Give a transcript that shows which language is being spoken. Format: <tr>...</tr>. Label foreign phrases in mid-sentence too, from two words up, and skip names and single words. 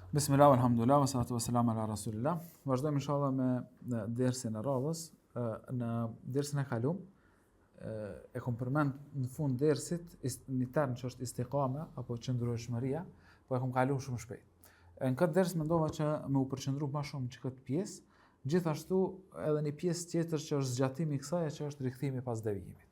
<ar>بسم الله، الحمد لله، والصلاة والسلام على رسول الله.</ar> <sq>Vazhdojmë inshallah me dersin e radhës. Në dersin e kalum e kom përmend në fund dersit një term që është istiqama apo qëndrueshmëria, po e kom kaluar shumë shpejt. Në këtë ders mendova që më u përqendru më shumë që këtë pjesë, gjithashtu edhe një pjesë tjetër që është zgjatimi i kësaj, që është rikthimi pas devijimit.</sq>